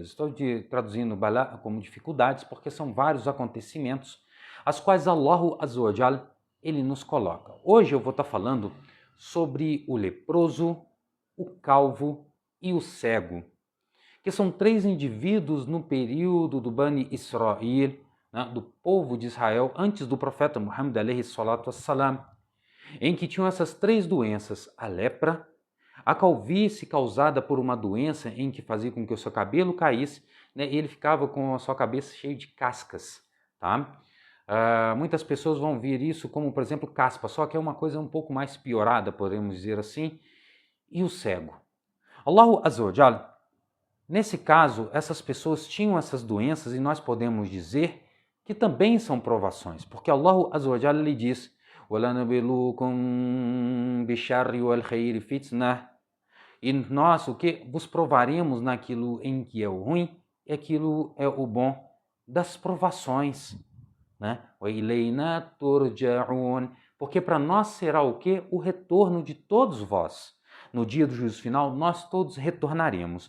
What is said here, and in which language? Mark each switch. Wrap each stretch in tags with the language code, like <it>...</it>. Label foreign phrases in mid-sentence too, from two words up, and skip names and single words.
<pt>Estou traduzindo balá como dificuldades porque são vários acontecimentos as quais</pt> <ar>الله عز وجل</ar> <pt>ele nos coloca. Hoje eu vou estar falando sobre o leproso, o calvo e o cego, que são três indivíduos no período do Bani Israel, né, do povo de Israel, antes do profeta Muhammad</pt> <ar>عليه الصلاة والسلام,</ar> <pt>em que tinham essas três doenças: a lepra, a calvície causada por uma doença em que fazia com que o seu cabelo caísse, né, e ele ficava com a sua cabeça cheia de cascas, tá? Muitas pessoas vão ver isso como, por exemplo, caspa, só que é uma coisa um pouco mais piorada, podemos dizer assim. E o cego.</pt> <ar>الله عز وجل,</ar> <pt>nesse caso, essas pessoas tinham essas doenças e nós podemos dizer que também são provações, porque</pt> <ar>الله عز وجل</ar> <pt>lhe diz:</pt> <ar>وَلَنَبِلُوكُمْ بِالشَّرِّ وَالْخَيْرِ فِتْنَةً.</ar> <pt>E nós, o que? Vos provaremos naquilo em que é o ruim e aquilo é o bom das provações. Né? Porque para nós será o que? O retorno de todos vós. No dia do juízo final, nós todos retornaremos.</pt>